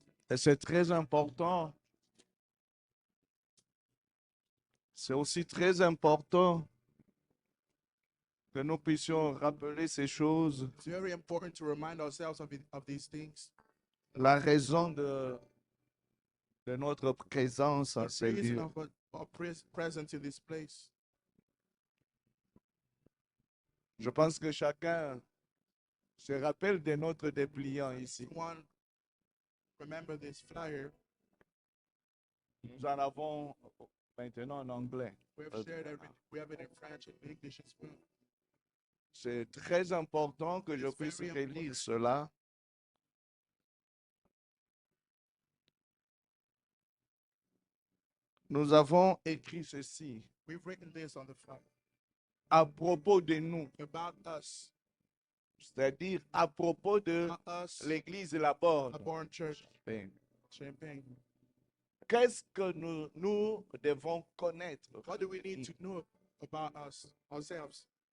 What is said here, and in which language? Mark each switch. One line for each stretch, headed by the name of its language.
French: Et c'est très important. C'est aussi très important que nous puissions rappeler ces choses.
English: It's very important to remind ourselves of these things.
French: La raison de notre présence en ce lieu.
English: Presence in this place.
French: Je pense que chacun se rappelle de notre dépliant ici.
English: One, remember this flyer.
French: Nous en avons maintenant en anglais.
English: We have it in French and English as well.
French: C'est très important que je puisse relire cela Nous avons écrit ceci
English: We've written this on the front
French: à propos de nous,
English: about us,
French: c'est-à-dire à propos de
English: us,
French: l'Église de la Borde.
English: a born church, Champagne.
French: Qu'est-ce que nous devons connaître?
English: What do we need to know about us, ourselves?